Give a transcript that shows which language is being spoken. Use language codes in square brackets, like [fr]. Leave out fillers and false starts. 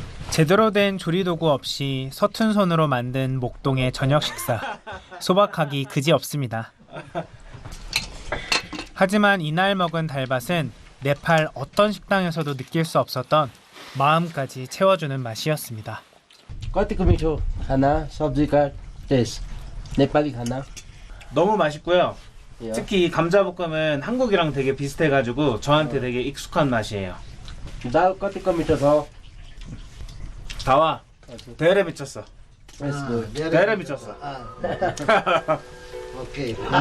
[ko] 제대로 된 조리도구 없이 서툰 손으로 만든 목동의 저녁 식사. 소박하기 그지없습니다. 하지만 이날 먹은 달밭은 네팔 어떤 식당에서도 느낄 수 없었던 마음까지 채워주는 맛이었습니다. [ne] कतिको मिठो खाना, सब्जीका टेस्ट, नेपाली खाना. [ko] 너무 맛있고요. 특히 이 감자볶음은 한국이랑 되게 비슷해가지고 저한테 되게 익숙한 맛이에요. [ne] दाल कतिको मिठो छ. [ko] 다와, 대래 미쳤어. [en] Let's [ko] 대래 미쳤어. 오케이.